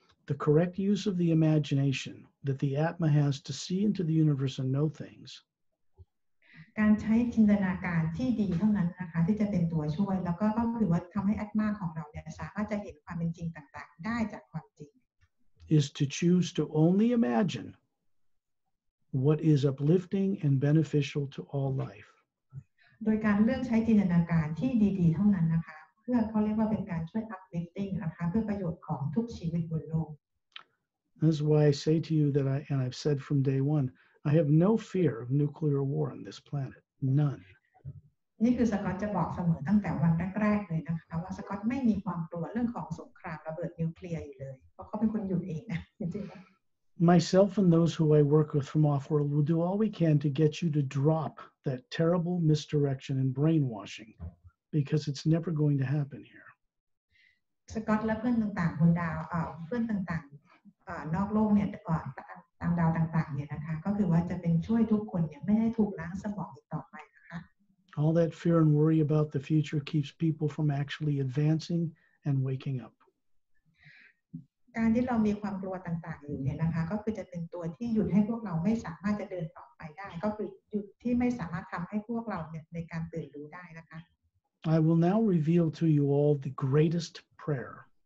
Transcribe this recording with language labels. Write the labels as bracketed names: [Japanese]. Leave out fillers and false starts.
[English] The correct use of the imagination that the Atma has to see into the universe and know things [Thai] การใช้จินตนาการที่ดีเท่านั้นนะคะที่จะเป็นตัวช่วยแล้วก็คือว่าทำให้อัตมาของเราเนี่ยสามารถจะเห็นความเป็นจริงต่างๆได้จากความจริง [English] is to choose to only imagine what is uplifting and beneficial to all life. [Thai] โดยการเลือกใช้จินตนาการที่ดีๆเท่านั้นนะคะเพื่อเขาเรียกว่าเป็นการช่วย uplifting นะคะเพื่อประโยชน์ของทุกชีวิตบนโลก [English] That's why I say to you that I've said from day one, I have no fear of nuclear war on this planet, none. [Thai] นี่คือสกอตจะบอกเสมอตั้งแต่วันแรกๆเลยนะคะว่าสกอตไม่มีความกลัวเรื่องของสงครามระเบิดนิวเคลียร์อยู่เลยเพราะเขาเป็นคนหยุดเองนะจริงๆ [English] Myself and those who I work with from off-world will do all we can to get you to drop that terrible misdirection and brainwashing, because it's never going to happen here. [Thai] สกอตและเพื่อนต่างๆบนดาวเพื่อนต่างๆนอกโลกเนี่ยตามดาวต่างๆเนี่ยนะคะก็คือว่าจะเป็นช่วยทุกคนเนี่ยไม่ให้ถูกล้างสมองอีกต่อไปนะคะ [English] All that fear and worry about the future keeps people from actually advancing and waking up. [Thai] การที่เรามีความกลัวต่างๆอยู่เนี่ยนะคะก็คือจะเป็นตัวที่หยุดให้พวกเราไม่สามารถจะเดินต่อไปได้ก็คือหยุดที่ไม่สามารถทำให้พวกเราเนี่ยในการตื่นรู้ได้นะคะ [English] I will now reveal to you all the greatest prayer.